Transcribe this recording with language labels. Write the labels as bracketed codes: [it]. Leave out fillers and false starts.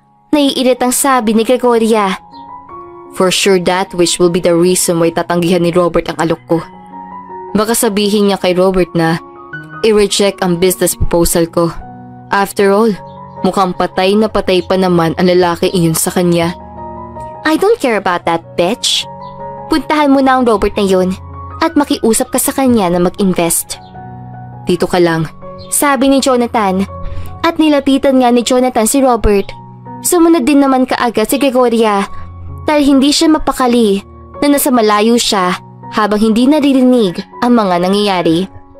[tl] Naiirit ang sabi ni Gregoria. [en] For sure that wish will be the reason why [tl] tatanggihan ni Robert ang alok ko. Baka sabihin niya kay Robert na i-reject ang business proposal ko. [en] After all, [tl] mukhang patay na patay pa naman ang lalaki iyon sa kanya. [en] I don't care about that, bitch. [tl] Puntahan mo na ang Robert na yun at makiusap ka sa kanya na mag-invest. Dito ka lang, sabi ni Jonathan. At nilapitan nga ni Jonathan si Robert. Sumunod din naman kaagad si Gregoria dahil hindi siya mapakali na nasa malayo siya habang hindi naririnig ang mga nangyayari.